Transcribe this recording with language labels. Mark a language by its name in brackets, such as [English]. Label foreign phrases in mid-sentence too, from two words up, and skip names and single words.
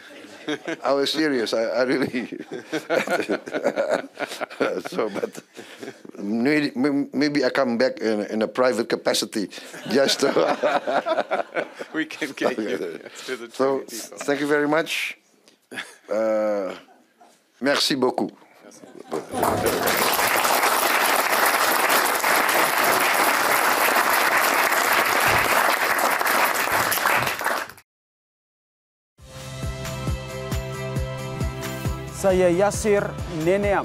[English] I was serious. I really. So, but maybe I come back in a private capacity, just to. We can get you to the So, thank you very much. [French] Merci beaucoup. [Indonesian] Saya Yasir Neneama.